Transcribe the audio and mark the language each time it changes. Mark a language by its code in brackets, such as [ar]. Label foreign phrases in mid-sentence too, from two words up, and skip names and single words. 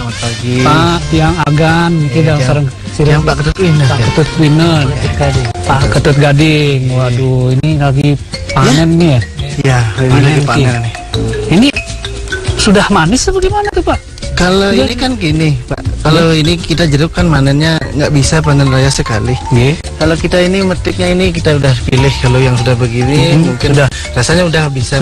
[id] Pak Tiang Agan, kita sering Pak Ketut Winer. Pak Ketut Winer. Pak Ketut Gading. Waduh, ini lagi panen nih ya? Iya, ini lagi panen nih. Ini sudah manis atau gimana tuh Pak? Kalau ini kan gini Pak, kalau ini kita jeruk kan manennya nggak bisa panen raya sekali. Kalau kita ini metiknya ini kita udah pilih, kalau yang sudah begini mungkin sudah rasanya udah bisa.